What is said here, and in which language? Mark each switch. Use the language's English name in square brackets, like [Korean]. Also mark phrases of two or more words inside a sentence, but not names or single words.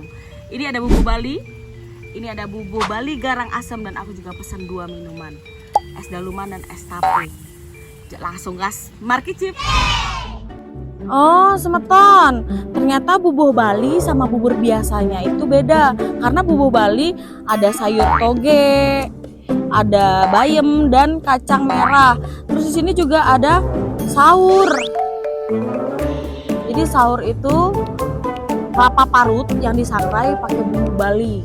[Indonesian] Ini ada bubur Bali, ini ada bubur Bali garang asam, dan aku juga pesan 2 minuman, es daluman dan es tape. Langsung gas, markicip. Oh, semeton. Ternyata bubur Bali sama bubur biasanya itu beda. Karena bubur Bali ada sayur toge, ada bayam dan kacang merah. Terus di sini juga ada sahur. Jadi sahur itu kelapa parut yang disangrai pakai bumbu Bali.